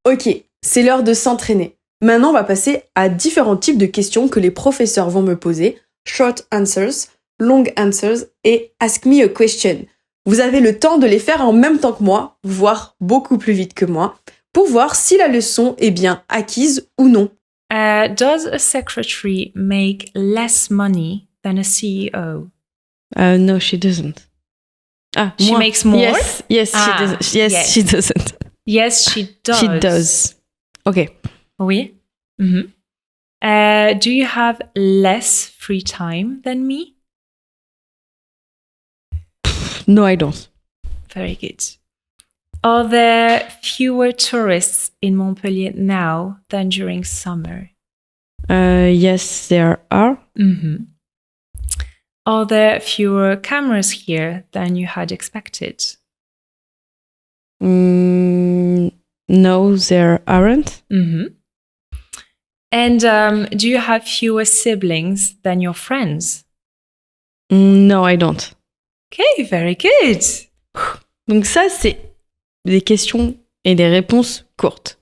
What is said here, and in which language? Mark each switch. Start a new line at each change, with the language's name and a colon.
French: Ok, c'est l'heure de s'entraîner. Maintenant, on va passer à différents types de questions que les professeurs vont me poser.
English: Short answers, long answers et ask me a question.
French: Vous avez le temps de les faire en même temps que moi, voire beaucoup plus vite que moi, pour voir si la leçon est bien acquise ou non.
English: Does a secretary make less money than a CEO? No, she doesn't. Ah, She
French: moi.
English: makes more? Yes, Ah, she doesn't. Yes, she doesn't. Yes, she does. She does. Ok.
French: Oui.
English: Do you have less free time than me? No, I don't. Very good. Are there fewer tourists in Montpellier now than during summer? Yes, there are. Are there fewer cameras here than you had expected? No, there aren't. And do you have fewer siblings than your friends? No, I don't. Okay, very good.
French: Donc ça, c'est des questions et des réponses courtes.